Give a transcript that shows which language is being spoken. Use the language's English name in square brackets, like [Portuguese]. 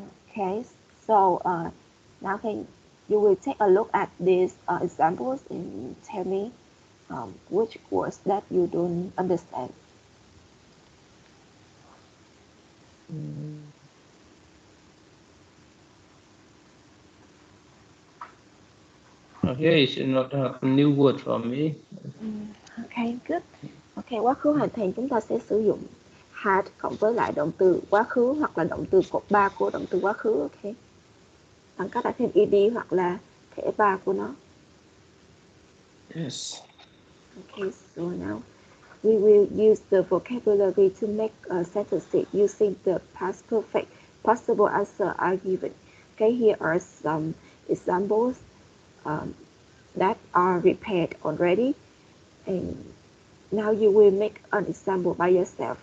[English] Okay, so now you will take a look at these examples and tell me which words that you don't understand. Here is not a new word for me. Okay, good. [Vietnamese] Okay, quá khứ hoàn thành chúng ta sẽ sử dụng had cộng với lại động từ quá khứ hoặc là động từ cột 3 của động từ quá khứ. Ok, bằng cách đặt thêm ed hoặc là thể 3 của nó. [English] Yes. Okay, so now we will use the vocabulary to make sentences using the past perfect. Possible answers are given. Okay, here are some examples that are prepared already, and now you will make an example by yourself.